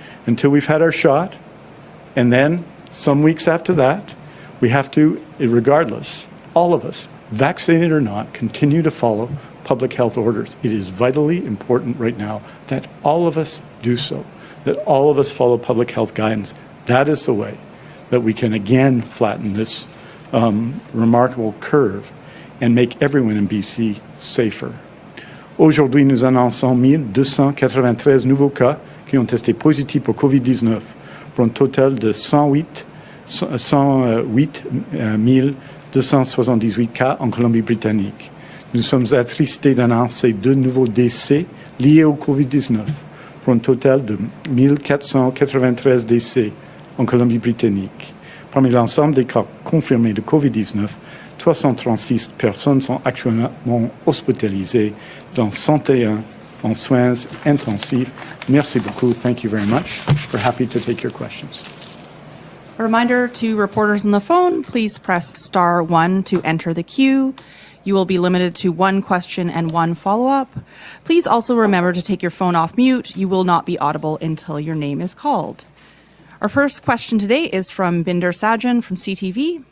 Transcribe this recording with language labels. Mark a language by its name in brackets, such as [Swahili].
[English] Until we've had our shot, and then some weeks after that, we have to, regardless, all of us, vaccinated or not, continue to follow public health orders. It is vitally important right now that all of us do so, that all of us follow public health guidance. That is the way that we can again flatten this remarkable curve and make everyone in BC safer. [French] Aujourd'hui, nous annonçons 1293 nouveaux cas qui ont testé positifs pour COVID-19 pour un total de 108 278 cas en Colombie-Britannique. Nous sommes attristés d'annoncer 2 nouveaux décès liés au COVID-19 pour un total de 1493 décès en Colombie-Britannique. Parmi l'ensemble des cas confirmés de COVID-19, 336 personnes sont actuellement hospitalisées, dont 101 en soins intensifs. Merci beaucoup. [English] Thank you very much. We're happy to take your questions. A reminder to reporters on the phone, please press *1 to enter the queue. You will be limited to 1 question and 1 follow-up. Please also remember to take your phone off mute. You will not be audible until your name is called. Our first question today is from Binder Sajan from CTV.